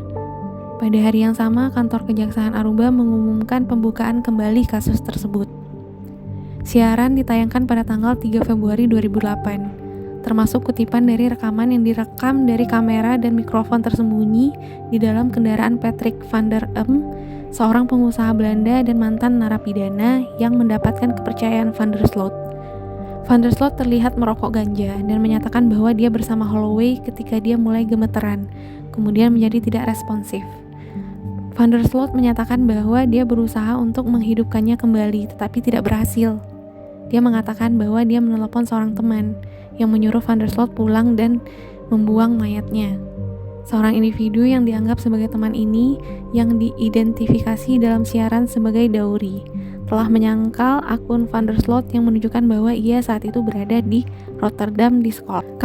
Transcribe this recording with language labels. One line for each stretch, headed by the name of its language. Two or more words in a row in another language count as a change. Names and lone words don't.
Indonesian: Pada hari yang sama, kantor Kejaksaan Aruba mengumumkan pembukaan kembali kasus tersebut. Siaran ditayangkan pada tanggal 3 Februari 2008, termasuk kutipan dari rekaman yang direkam dari kamera dan mikrofon tersembunyi di dalam kendaraan Patrick van der seorang pengusaha Belanda dan mantan narapidana yang mendapatkan kepercayaan Van der Sloot. Van der Sloot terlihat merokok ganja dan menyatakan bahwa dia bersama Holloway ketika dia mulai gemeteran, kemudian menjadi tidak responsif. Van der Sloot menyatakan bahwa dia berusaha untuk menghidupkannya kembali, tetapi tidak berhasil. Dia mengatakan bahwa dia menelepon seorang teman yang menyuruh Van der Sloot pulang dan membuang mayatnya. Seorang individu yang dianggap sebagai teman ini, yang diidentifikasi dalam siaran sebagai Dauri, telah menyangkal akun Van der Sloot yang menunjukkan bahwa ia saat itu berada di Rotterdam di Scotland.